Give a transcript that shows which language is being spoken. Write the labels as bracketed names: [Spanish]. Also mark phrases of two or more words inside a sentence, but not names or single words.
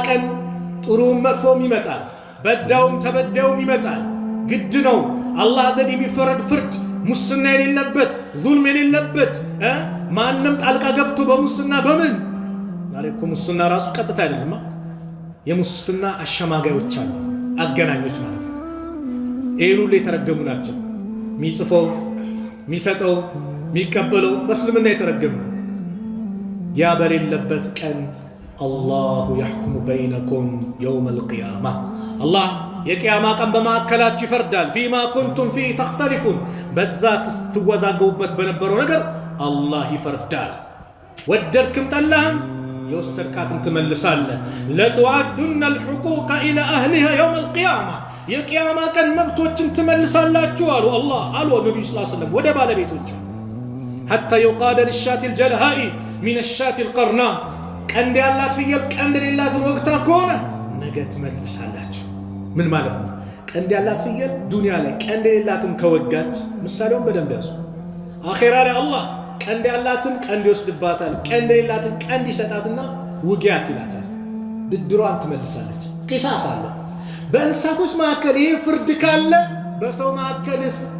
[Amharic] ቀን ጥሩም መጥፎም ይመጣል፣ በዳውም ተበዳውም ይመጣል። ግድ ነው። አላህ ዘንድ የሚፈረድ ፍርድ ሙስና የሌለበት ዙልም የሌለበት ማንም ጣልቃ ገብቶ በሙስና በምን ዛሬ እኮ ሙስና ራሱ ቀጥታ አይደለም። የሙስና አሸማጋዮች አሉ፣ አገናኞች ማለት ነው። ይሄን ሁሉ የተረገሙ ናቸው። የሚጽፈው የሚሰጠው የሚቀበለው በእስልምና የተረገሙ። ያ በሌለበት ቀን አላሁ [Arabic] يحكم بينكم يوم القيامة [Amharic] አላህ የቂያማ ቀን በማዕከላችሁ ይፈርዳል። [Arabic] فيما كنتم فيه [Amharic] ተኽተሊፉን በዛ ትወዛገቡበት በነበረው ነገር አላህ ይፈርዳል። ወደድክም ጠላህም የወሰድካትን ትመልሳለህ። ለቱዓዱነ [Arabic] الحقوق إلى أهلها يوم القيامة [Amharic] የቂያማ ቀን መብቶችን ትመልሳላችሁ አሉ አላህ አሉ ነብዩ [Arabic] صلى الله عليه وسلم [Amharic] ወደ ባለቤቶቹ [Arabic] حتى يقاد للشاة الجلهاء من الشاة القرناء [Amharic] ቀንድ ያላት ፍየል ቀንድ የሌላትን ወቅታ ከሆነ ነገ ትመልሳላችሁ። ምን ማለት ነው? ቀንድ ያላት ፍየል ዱንያ ላይ ቀንድ የሌላትን ከወጋች ምሳሌውን በደንብ ያዙ። አኺራ ላይ አላህ ቀንድ ያላትን ቀንድ ይወስድባታል፣ ቀንድ የሌላትን ቀንድ ይሰጣትና ውጊያት ይላታል። ብድሯን ትመልሳለች። ቂሳስ አለ። በእንስሳቶች መካከል ይህ ፍርድ ካለ በሰው መካከልስ